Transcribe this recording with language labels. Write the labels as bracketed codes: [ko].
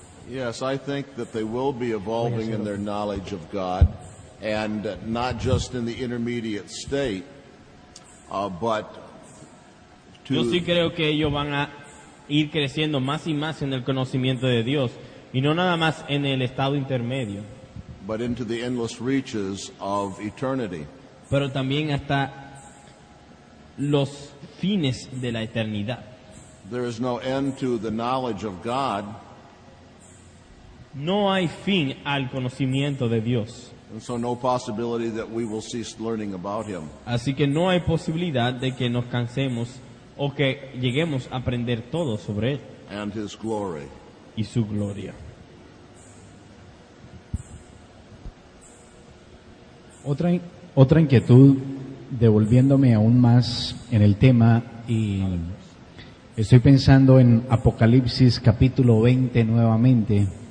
[en] Yes, I think that they will be evolving in their knowledge of God, and not just in the intermediate state, but [es] Yo sí [en] to [es] creo que ellos van a ir creciendo más y más en el conocimiento de Dios y no nada más en el estado intermedio, [en] but into the endless reaches of eternity. [es] pero también hasta los fines de la eternidad. [en] There is no end to the knowledge of God, [es] No hay fin al conocimiento de Dios, [en] and so no possibility that we will cease learning about Him. [es] así que no hay posibilidad de que nos cansemos o que lleguemos a aprender todo sobre Él [en] And His glory. [es] y su gloria. Otra inquietud, devolviéndome aún más en el tema, y estoy pensando en Apocalipsis capítulo 20 nuevamente.